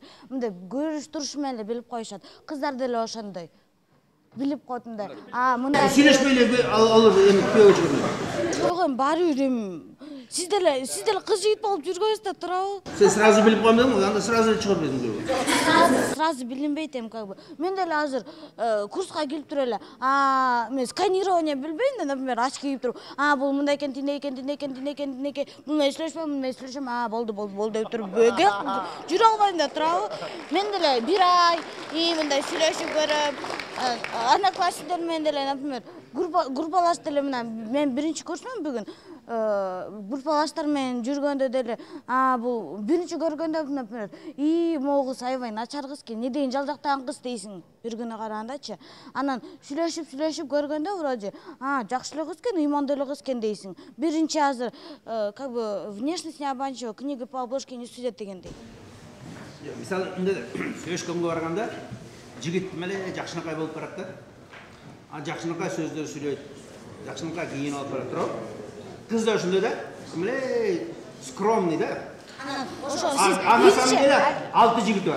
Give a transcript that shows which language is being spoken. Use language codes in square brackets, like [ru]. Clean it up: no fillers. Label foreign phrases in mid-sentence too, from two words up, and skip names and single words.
[ky] Мындай көрүш турушу менен эле билип коюшат. Кыздар деле ошондой. Билип койдумда. Мындай Сүйлөшпөй эле алып күйөөгө чыгып. Жок, баары бир Сиз деле кыз жигит болуп жүргөнсүз да, туурабы? Сен сразу билип койдуң, анда сразу чыгып бердиң күйөөгө. Сразу билинбейт [ru] как бы. [ky] Мен деле азыр курска келип туруп эле, мен сканирование билбейм да, например, очки кийип туруп, бул мындай экен, тиндей экен, муну менен сүйлөшпөйм, болду деп туруп жүрө албайм да, туурабы? Мен деле 1 ай мындай сүйлөшүп көрөм. Одноклассниктер менен деле, например, группалаш деле мен биринчи курсмун бүгүн. Группалаштар менен жүргөндө деле, бул биринчи көргөндө, например, могу аябай начар кыз экен, не дейин жалжактаган кыз дейсиң бир күнү карагандачы. Анан сүйлөшүп көргөндө вроде, жакшы эле кыз экен, ыймандуу эле кыз экен дейсиң. Биринчи азыр [ru] как бы внешность не обманчива, книга по обложке не судят дегендей. [ky] Мисалы, сүйлөшкөнгө барганда жигит меле жакшынакай болуп барат да. Жакшынакай сөздөр сүйлөйт, жакшынакай кийин алып барат туруп. Кыз да ошондой да, меле скромный да. Ана [ru] самом деле [ky] 6 жигит бар.